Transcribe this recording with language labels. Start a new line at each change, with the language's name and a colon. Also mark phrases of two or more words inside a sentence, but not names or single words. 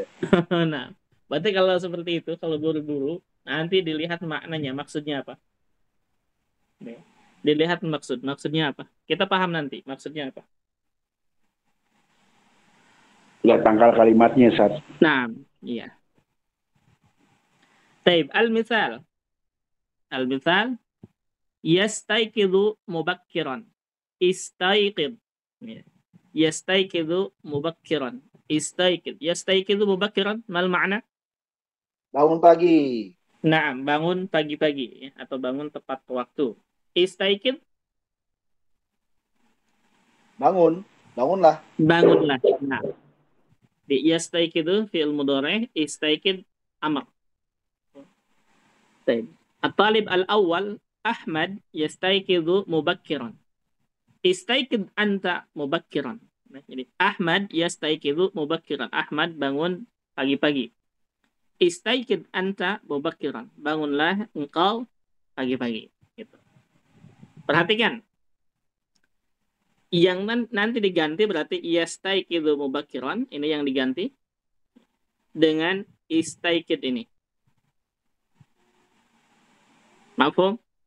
Indonesian: Nah, berarti kalau seperti itu, kalau buru-buru, nanti dilihat maknanya, maksudnya apa. Nih, dilihat maksudnya apa. Kita paham nanti maksudnya apa. Lihat tangkal kalimatnya, Ustaz. Nah, iya.
Arabic: طيب، المثال. يستيقظ مبكراً. استيقظ. يستيقظ مبكراً. استيقظ. يستيقظ مبكراً. ما المعنى?
Indonesian: Bangun pagi. Nah, bangun pagi-pagi atau bangun tepat waktu.
Arabic: استيقظ,
Indonesian: Bangunlah. bangunlah. Nah, di
Arabic: يستيقظ فعل مضارع، استيقظ أمر.
Indonesian: Baik.
Arabic: الطالب الأول أحمد يستيقظ مبكراً. استيقظ أنت مبكراً.
Indonesian: Nah, jadi
Arabic: أحمد يستيقظ مبكراً.
Indonesian: Ahmad bangun pagi-pagi.
Arabic: استيقظ أنت مبكراً.
Indonesian: Bangunlah engkau pagi-pagi. Gitu. Perhatikan. Yang nanti diganti berarti
Arabic: يستيقظ مبكراً.
Indonesian: Ini yang diganti dengan istayqid ini.
Arabic: مفهوم?